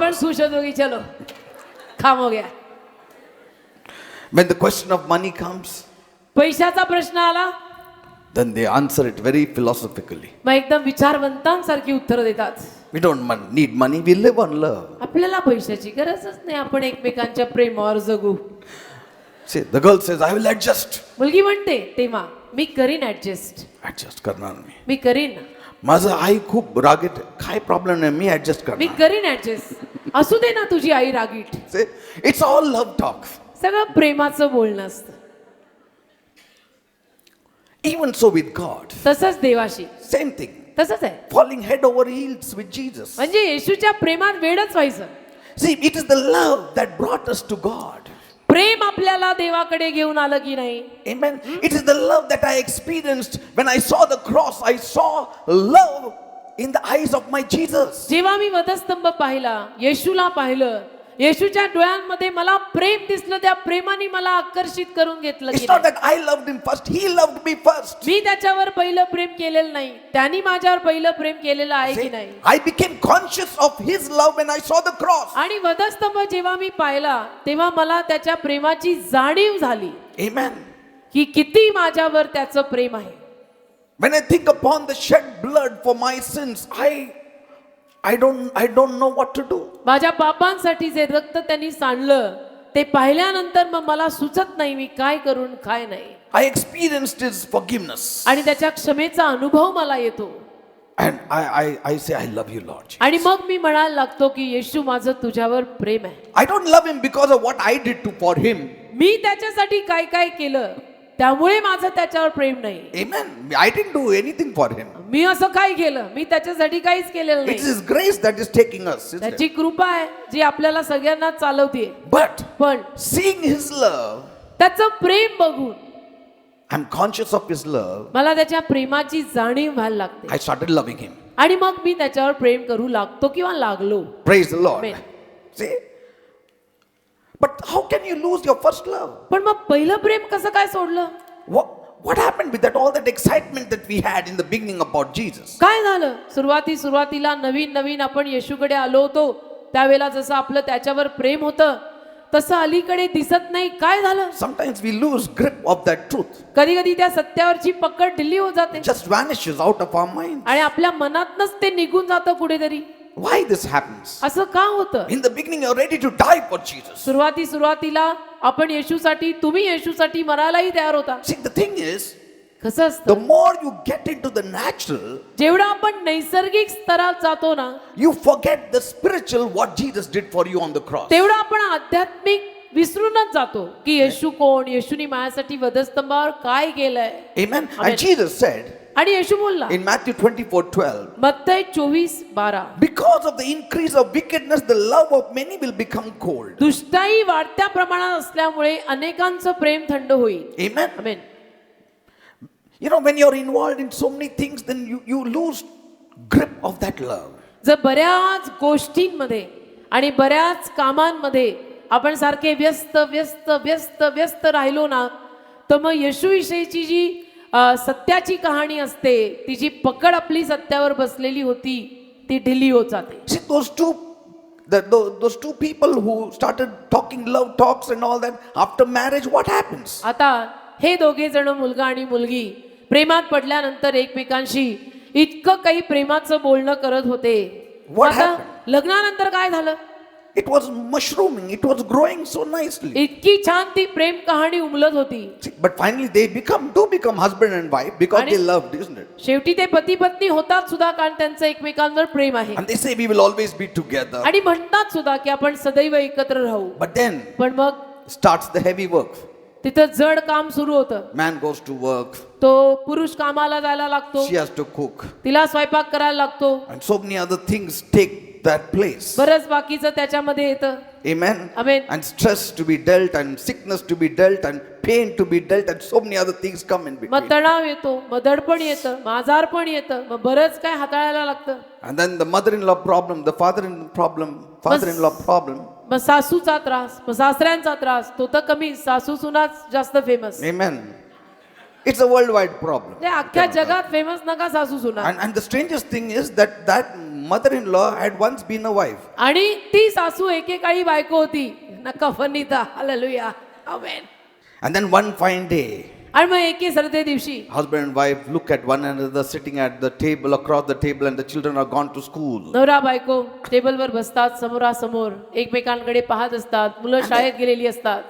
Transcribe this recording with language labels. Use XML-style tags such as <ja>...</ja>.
<mr>पण खुश होतो की</mr> <hi>चलो काम हो गया.</hi> <en>When the question of money comes,</en> <mr>पैशाचा प्रश्न आला</mr> <en>then they answer it very philosophically.</en> <mr>मग एकदम विचारवंतांसारखी उत्तरं देतात.</mr> <en>We don't need money, we live on love.</en> <mr>आपल्याला पैशाची गरजच नाही, आपण एकमेकांच्या प्रेमावर जगू.</mr> <en>See, the girl says, I will adjust.</en> <mr>मुलगी म्हणते तेव्हा मी करीन ऍडजस्ट, Adjust करणार मी. मी करीन, माझं आई खूप रागीट, काय प्रॉब्लेम नाही, मी ऍडजस्ट मी करणार. करीन ऍडजस्ट. असू दे ना तुझी आई रागीट.</mr> <en>See, it's all love talk.</en> <mr>सगळं प्रेमाचं बोलणं असतं.</mr> <en>Even so with God,</en> <mr>तसंच देवाशी</mr> <en>same thing.</en> <mr>तसंच आहे.</mr> <en>Falling head over heels with Jesus.</en> <mr>म्हणजे येशूच्या प्रेमात वेडच व्हायचं.</mr> <en>See, it is the love that brought us to God.</en> <mr>प्रेम आपल्याला देवाकडे घेऊन आलं की नाही.</mr> <en>Amen. It is the love that I experienced when I saw the cross. I saw love in the eyes of my Jesus.</en> <mr>जेव्हा मी वधस्तंभ पाहिला, येशूला पाहिलं, येशूच्या डोळ्यांमध्ये मला प्रेम दिसलं. त्या प्रेमाने मला आकर्षित करून घेतलं की</mr> <en>It's not</en> <mr>नाही.</mr> <en>that I loved him first, he loved me first.</en> <mr>मी त्याच्यावर पहिलं प्रेम केलेलं नाही, त्यांनी माझ्यावर पहिलं प्रेम केलेलं आहे की</mr> <en>See,</en> <mr>नाही.</mr> <en>I became conscious of his love when I saw the cross.</en> <mr>आणि वधस्तंभ जेव्हा मी पाहिला तेव्हा मला त्याच्या प्रेमाची जाणीव झाली</mr> <en>Amen.</en> <mr>की किती माझ्यावर त्याचं प्रेम आहे.</mr> <en>When I think upon the shed blood for my sins, I don't know what to do.</en> <mr>माझ्या पापांसाठी जे रक्त त्यांनी सांडलं ते पाहिल्यानंतर मग मला सुचत नाही मी काय करून काय नाही.</mr> <en>I experienced his forgiveness.</en> <mr>आणि त्याच्या क्षमेचा अनुभव मला येतो.</mr> <en>And I say, I love you, Lord.</en> <mr>आणि मग मी म्हणायला लागतो की येशू माझं तुझ्यावर प्रेम आहे.</mr> <en>I don't love him because of what I did for him.</en> <mr>मी त्याच्यासाठी काय काय केलं त्यामुळे माझं त्याच्यावर प्रेम नाही.</mr> <en>Amen. I didn't do anything for him.</en> <mr>मी असं काय केलं, मी त्याच्यासाठी काहीच केलेलं</mr> <en>It</en> <mr>नाही.</mr> <en>is his grace that is taking us. Isn't</en> <mr>त्याची</mr> <en>it?</en> <mr>कृपा आहे जी आपल्याला सगळ्यांना चालवते.</mr> <en>But</en> <mr>पण</mr> <en>seeing his love,</en> <mr>त्याचं प्रेम बघून</mr> <en>I'm conscious of his love.</en> <mr>मला त्याच्या प्रेमाची जाणीव व्हायला लागते.</mr> <en>I started loving him.</en> <mr>आणि मग मी त्याच्यावर प्रेम करू लागतो किंवा लागलो.</mr> <en>Praise the Lord. Amen. See? But how can you lose your first love?</en> <mr>पण मग पहिलं प्रेम कसं काय सोडलं?</mr> <en>What happened with that all that excitement that we had in the beginning about Jesus?</en> <mr>काय झालं? सुरुवातीला नवीन आपण येशूकडे आलो होतो त्यावेळेला जसं आपलं त्याच्यावर प्रेम होतं तसं अलीकडे दिसत नाही. काय झालं?</mr> <en>Sometimes we lose grip of that truth.</en> <mr>कधी कधी त्या सत्यावरची पकड ढिली होत जाते</mr> <en>It just vanishes out of our mind.</en> <mr>आणि आपल्या मनातनच ते निघून जातं कुठेतरी.</mr> <en>Why this happens?</en> <mr>असं का होतं?</mr> <en>In the beginning, you're ready to die for Jesus.</en> <mr>सुरुवातीला आपण येशूसाठी, तुम्ही येशूसाठी मरायलाही तयार होता.</mr> <en>See, the thing is,</en> <mr>कसं</mr> <en>the</en> <mr>असतं,</mr> <en>more you get into the natural,</en> <mr>जेवढा आपण नैसर्गिक स्तरात जातो ना</mr> <en>you forget the spiritual, what Jesus did for you on the cross.</en> <mr>तेवढा आपण आध्यात्मिक विसरूनच जातो की येशू कोण, येशूनी माझ्यासाठी वधस्तंभावर काय केलंय.</mr> <en>Amen. Amen. And Jesus said</en> <mr>आणि येशू बोलला</mr> <en>in Matthew 24:12,</en> <mr>मत्तई 24:12,</mr> <en>because of the increase of wickedness, the love of many will become cold.</en> <mr>दुष्टाई वाढत्या प्रमाणात असल्यामुळे अनेकांचं प्रेम थंड होईल.</mr> <en>Amen.</en> <mr>Amen.</mr> <en>You know, when you're involved in so many things, then you lose grip of that love.</en> <mr>जर बऱ्याच गोष्टींमध्ये आणि बऱ्याच कामांमध्ये आपण सारखे व्यस्त व्यस्त व्यस्त व्यस्त राहिलो ना तर मग येशूविषयीची जी सत्याची कहाणी असते तिची पकड आपली सत्यावर बसलेली होती ती ढिली होत जाते.</mr> <en>See, those two people who started talking love talks and all that, after marriage, what happens?</en> <mr>आता हे दोघे जण मुलगा आणि मुलगी प्रेमात पडल्यानंतर एकमेकांशी इतकं काही प्रेमाचं बोलणं करत होते.</mr> <en>What</en> <mr>आता</mr> <en>happened?</en> <mr>लग्नानंतर काय झालं?</mr> <en>It was mushrooming, it was growing so nicely.</en> <mr>इतकी छान ती प्रेम कहाणी उमलत होती.</mr> <en>See, but finally they do become husband and wife because</en> <mr>आणि-</mr> <en>they loved, isn't it?</en> <mr>शेवटी ते पती पत्नी होतात सुद्धा कारण त्यांचं एकमेकांवर प्रेम आहे.</mr> <en>And they say we will always be together.</en> <mr>आणि म्हणतात सुद्धा की आपण सदैव एकत्र राहू.</mr> <en>But then</en> <mr>पण मग</mr> <en>starts the heavy work.</en> <mr>तिथं जड काम सुरू होतं.</mr> <en>Man goes to work,</en> <mr>तो पुरुष कामाला जायला लागतो,</mr> <en>she has to cook,</en> <mr>तिला स्वयंपाक करायला लागतो,</mr> <en>and so many other things take that place.</en> <mr>बरंच बाकीचं त्याच्यामध्ये येतं.</mr> <en>Amen. Amen. And stress to be dealt, and sickness to be dealt, and pain to be dealt, and so many other things come in</en> <mr>मग</mr> <en>between.</en> <mr>तणाव येतो, मग दडपण येतं, मग आजार पण येतं, मग बरंच काय हाताळायला लागतं.</mr> <en>And then the mother-in-law problem, the father-in-law problem.</en> <mr>मग सासूचा त्रास, मग सासऱ्यांचा त्रास, तो तर कमी, सासू सुनाच जास्त famous.</mr> <en>Amen. It's a worldwide problem.</en> <mr>ते अख्ख्या जगात फेमस नका सासू सुना. And the strangest thing is that mother-in-law had once been a wife. आणि ती सासू एकेकाळी बायको होती. नका फनीता. Hallelujah. Amen.</mr> <en>And then one fine day,</en> <mr>आणि मग एके सरते दिवशी</mr> <en>husband and wife look at one another sitting at the table, across the table, and the children are gone to school.</en> <mr>नवरा बायको टेबलवर बसतात समोरासमोर एकमेकांकडे पाहत असतात. मुलं शाळेत गेलेली असतात.</mr>